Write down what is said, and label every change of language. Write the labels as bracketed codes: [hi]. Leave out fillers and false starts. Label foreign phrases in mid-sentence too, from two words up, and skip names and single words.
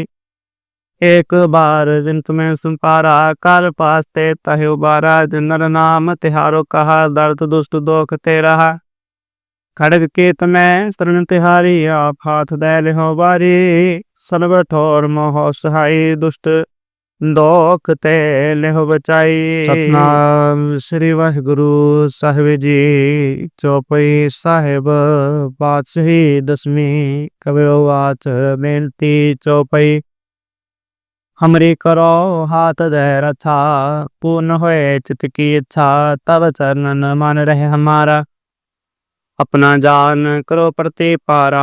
[bra] एक बार जिन तुम्हें संपारा, काल पासते तहि उबारा। जिन नर नाम तिहारो कहा, दर्द दुष्ट दोख ते रहा। खड़ग केत में शरण तिहारी, आप हाथ दे लिहो बारी। सर्व ठोर मोह सहाई, दुष्ट दोख ते लिहो बचाई। सतनाम श्री वाहिगुरु साहिब जी। चौपाई साहिब पातशाही दसवीं। कबीरो वाच बेनती चौपाई। हमरी करो हाथ दे रक्षा, पूर्ण होए चित की इच्छा। तब चरणन मन रहे हमारा, अपना जान करो प्रतिपारा।